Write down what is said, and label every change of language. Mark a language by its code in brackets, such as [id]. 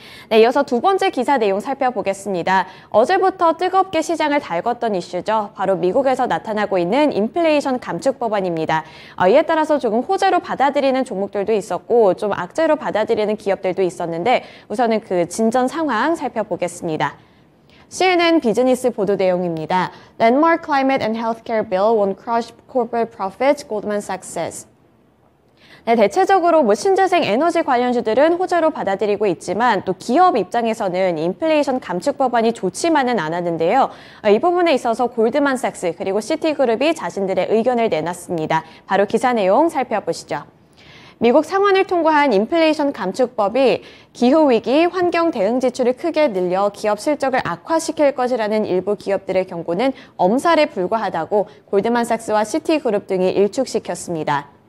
[ko] 네, 이어서 두 번째 기사 내용 살펴보겠습니다. 어제부터 뜨겁게 시장을 달궜던 이슈죠. 바로 미국에서 나타나고 있는 인플레이션 감축 법안입니다. 이에 따라서 조금 호재로 받아들이는 종목들도 있었고 좀 악재로 받아들이는 기업들도 있었는데 우선은 그 진전 상황 살펴보겠습니다. CNN 비즈니스 보도 내용입니다. [en] Landmark Climate and Healthcare Bill won't crush corporate profits, Goldman Sachs says. [ko] 네, 대체적으로 신재생 에너지 관련주들은 호재로 받아들이고 있지만 또 기업 입장에서는 인플레이션 감축 법안이 좋지만은 않았는데요. 이 부분에 있어서 골드만삭스 그리고 시티그룹이 자신들의 의견을 내놨습니다. 바로 기사 내용 살펴보시죠. 미국 상원을 통과한 인플레이션 감축법이 기후위기, 환경 대응 지출을 크게 늘려 기업 실적을 악화시킬 것이라는 일부 기업들의 경고는 엄살에 불과하다고 골드만삭스와 시티그룹 등이 일축시켰습니다.